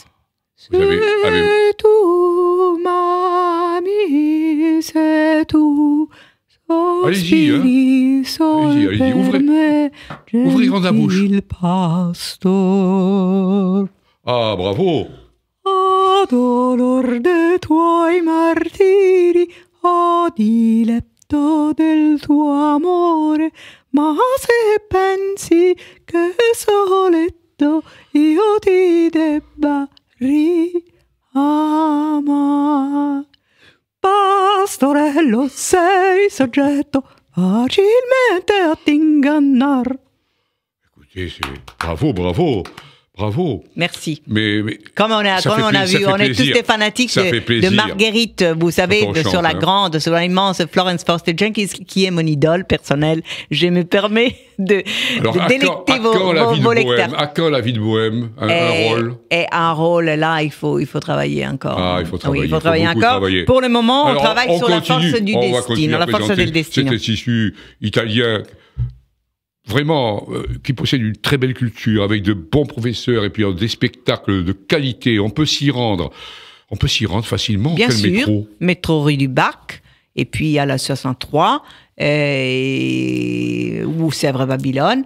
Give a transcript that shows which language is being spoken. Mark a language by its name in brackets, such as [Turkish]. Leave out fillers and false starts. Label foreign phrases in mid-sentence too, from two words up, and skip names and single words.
[French] C'est tout, mamie, c'est tout. Allez-y, allez-y, ouvrez grand la bouche. Ah, bravo. [Italian] A dolor de tuoi martiri, a diletto del tuo amore, ma se pensi che soletto io ti debba riamare. Pastorello, sei soggetto facilmente a t'ingannar. [French] Écoutez, bravo, bravo. Bravo. Merci. Mais Comme on a, ça comme fait on a plaisir, vu, ça on fait est tous plaisir. des fanatiques Ça fait de plaisir. Marguerite, vous savez, Quand on sur chante, la hein. grande, sur l'immense Florence Foster Jenkins, qui est mon idole personnelle. Je me permets de Alors, délecter vos vos lecteurs. À quand la vie de Bohème un rôle? Et un rôle, là, il faut travailler encore. Ah, il faut travailler. Oui, il faut travailler beaucoup encore. travailler. Pour le moment, on Alors, travaille sur la continue. force du On va continuer destin, à la force présenter [Italian] del destino. [French] cet institut italien, vraiment, qui possède une très belle culture, avec de bons professeurs et puis des spectacles de qualité. On peut s'y rendre. On peut s'y rendre facilement. Bien Quel sûr, métro rue du Bac, et puis à la 63, ou Sèvres-Babylone.